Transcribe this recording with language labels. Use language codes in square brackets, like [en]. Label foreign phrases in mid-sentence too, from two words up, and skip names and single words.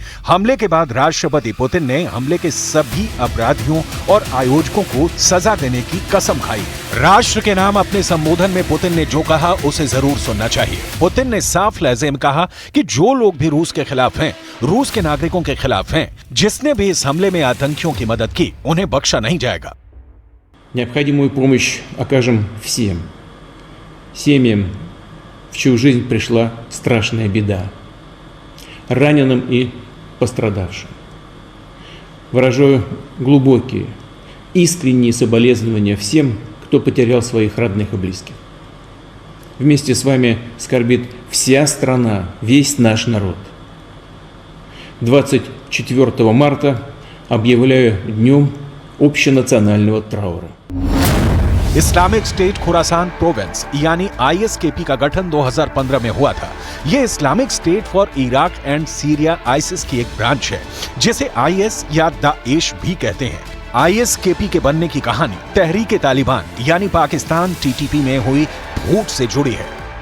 [hi] हमले के बाद राष्ट्रपति पुतिन ने हमले के सभी अपराधियों और आयोजकों को सजा देने की कसम खाई। राष्ट्र के नाम अपने संबोधन में पुतिन ने जो कहा उसे जरूर सुनना चाहिए। पुतिन ने साफ लहजे में कहा कि जो लोग भी रूस के खिलाफ हैं, रूस के नागरिकों के खिलाफ हैं, जिसने भी इस हमले में आतंकियों की मदद की, उन्हें बख्शा नहीं जाएगा। [ru] Необходимую помощь окажем всем семьям, в чью жизнь пришла страшная беда, раненым и пострадавшим. Выражаю глубокие, искренние соболезнования всем, кто потерял своих родных и близких. Вместе с вами скорбит вся страна, весь наш народ. 24 марта объявляю днем общенационального траура. [hi] इस्लामिक स्टेट खुरासान प्रोविंस यानी आईएसकेपी का गठन 2015 में हुआ था। यह इस्लामिक स्टेट फॉर इराक एंड सीरिया आईएसआईएस की एक ब्रांच है, जिसे आईएस या दाएश भी कहते हैं। आईएसकेपी के बनने की कहानी तहरीक तालिबान यानी पाकिस्तान टीटीपी में हुई फूट से जुड़ी है।